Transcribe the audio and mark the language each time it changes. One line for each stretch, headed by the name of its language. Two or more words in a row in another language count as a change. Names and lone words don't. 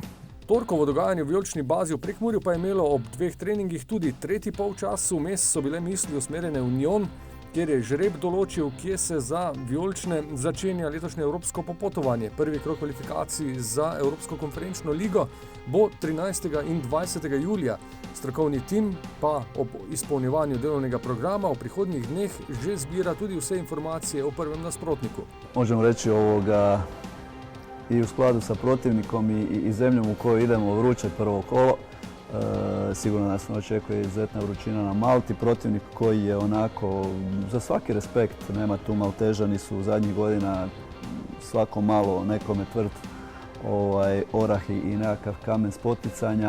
Slovenian: Torkovo dogajanje v vijolični bazi v Prekmurju pa je imelo ob 2 treningih tudi tretji polčas, vmes so bile misli usmerjene v Njon, kjer je žreb določil, kje se za vijolične začenja letošnje evropsko popotovanje. Prvi krog kvalifikacij za Evropsko konferenčno ligo bo 13. in 20. julija. Strokovni tim pa ob izpolnjevanju delovnega programa v prihodnjih dneh že zbira tudi vse informacije o prvem nasprotniku.
Croatian: Možemo reći i u skladu sa protivnikom i zemljom u kojoj idemo vruće prvo kolo. Sigurno nas ne očekuje izuzetna vrućina na Malti, protivnik koji je onako za svaki respekt, nema tu Maltežani su zadnjih godina svako malo nekome tvrd orah i nekakav kamen spoticanja.